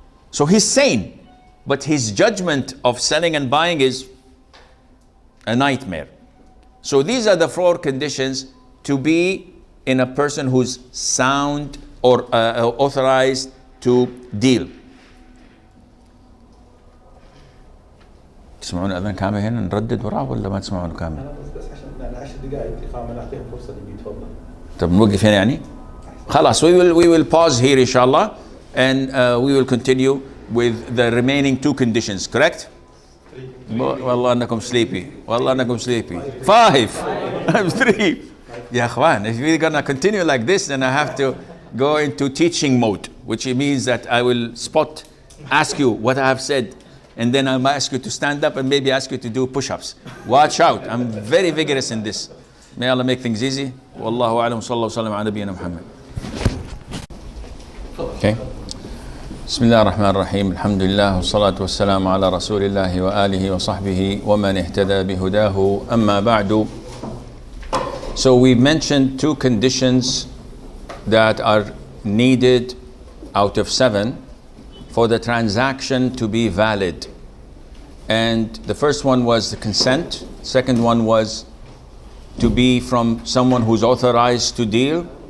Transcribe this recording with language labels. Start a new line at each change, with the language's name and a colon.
English: So he's sane, but his judgment of selling and buying is a nightmare. So these are the 4 conditions to be in a person who's sound or authorized to deal.
Arabic: تسمعون أذان كامل هنا نردد وراه ولا ما تسمعون كامل؟ بس عشان 10 دقائق إقامة نعطيهم فرصة يتفضل. طب نوقف هنا يعني؟ خلاص,
English: we will pause here inshallah, and we will continue with the remaining 2 conditions, correct?
Arabic: والله أنكم sleepy. والله أنكم sleepy.
English: 5. I'm 3.
Arabic: يا أخوان,
English: if we're gonna continue like this, then I have to go into teaching mode, which means that I will ask you what I have said, and then I'll ask you to stand up and maybe ask you to do push-ups. Watch out, I'm very vigorous in this. May Allah make things easy. Wallahu a'lam, sallallahu sallam ala nabiyyina Muhammad. Okay.
Arabic: بسم الله الرحمن الرحيم الحمد لله والصلاة والسلام على رسول الله وآله وصحبه ومن اهتدى بهداه أما بعد.
English: So we mentioned 2 conditions that are needed out of 7 for the transaction to be valid. And the first one was the consent. Second one was to be from someone who's authorized to deal.